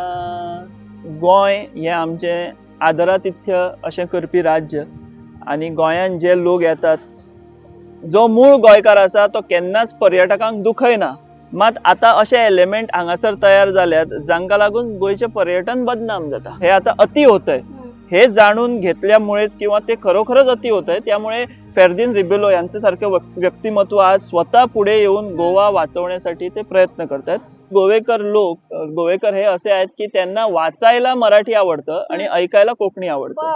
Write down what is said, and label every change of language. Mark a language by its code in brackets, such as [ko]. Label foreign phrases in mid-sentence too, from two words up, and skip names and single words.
[kok] गोंय हे आमचे आदरातिथ्य अशें करपी राज्य आणि गोंयान जे लोक येतात जो मूळ गोंयकार आसा तो केन्नाच पर्यटकांक दुखयना. मात आता अशे एलिमेंट हांगासर तयार जाल्यात जांका लागून गोंयचे पर्यटन बदनाम जाता. [mr] हे आता अति होतंय हे जाणून घेतल्यामुळेच किंवा ते खरोखरच अति होतंय त्यामुळे फेर्दिन रिबेलो यांचे सारखे व्यक्तिमत्व आज स्वतः पुढे येऊन गोवा वाचवण्यासाठी ते प्रयत्न करतात. गोवेकर हे असे आहेत की त्यांना वाचायला मराठी आवडतं आणि ऐकायला कोकणी आवडतं.